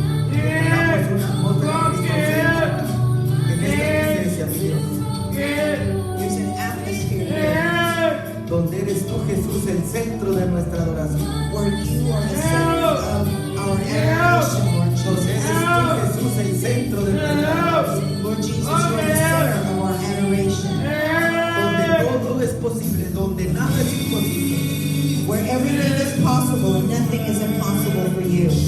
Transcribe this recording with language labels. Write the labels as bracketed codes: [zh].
[es] Generamos una atmósfera cristocéntrica en esta iglesia, mi Dios. [en] There's an atmosphere here [es] Donde eres tú, Jesús, el centro de nuestra adoración. [en] where you are the center of our adoration, Lord [es] Donde eres [en] Jesus. [es] tú, Jesús, el centro de nuestra adoración. [en] Lord Jesus, you are the center of our adoration. [es] Donde todo es posible, donde nada es imposible. [en] Where everything is possible and nothing is impossible for you.